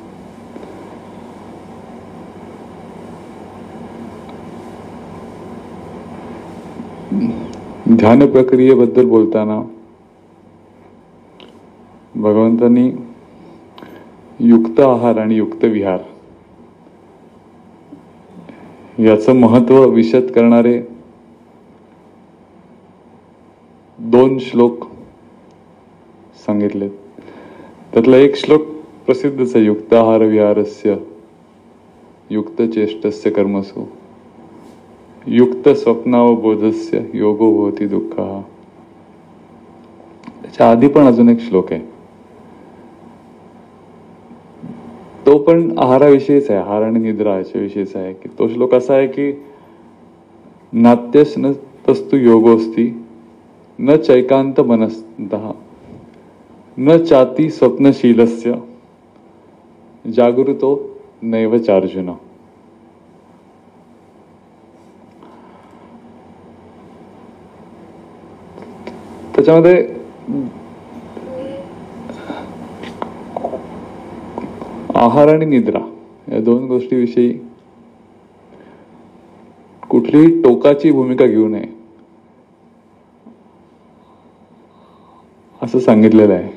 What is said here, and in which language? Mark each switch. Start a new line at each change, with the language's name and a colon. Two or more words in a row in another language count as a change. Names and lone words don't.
Marathi: ध्यान प्रक्रियेबद्दल बोलताना भगवंतांनी युक्त आहार आणि युक्त विहार याचं महत्व विशद करणारे 2 श्लोक सांगितले. त्यातला एक श्लोक प्रसिद्धच आहे.
Sanskrit: युक्त आहार विहारस्य युक्त चेष्टस्य कर्मसु युक्त स्वप्नावबोधस्य योगो भवति दुःखः.
Marathi: त्याच्या आधी पण अजून एक श्लोक आहे. तो पण आहाराविषयीच आहे. आहार आणि निद्रा याच्याविषयीच आहे. की तो श्लोक असा आहे की
Sanskrit: नात्यस न तस्तु योगोस्ति न चैकांत मनस्तः न चाती स्वप्नशीलस्य जागृतो नैव चार्जुन.
Marathi: त्याच्यामध्ये आहार आणि निद्रा या 2 गोष्टीविषयी कुठलीही टोकाची भूमिका घेऊ नये असं सांगितलेलं आहे.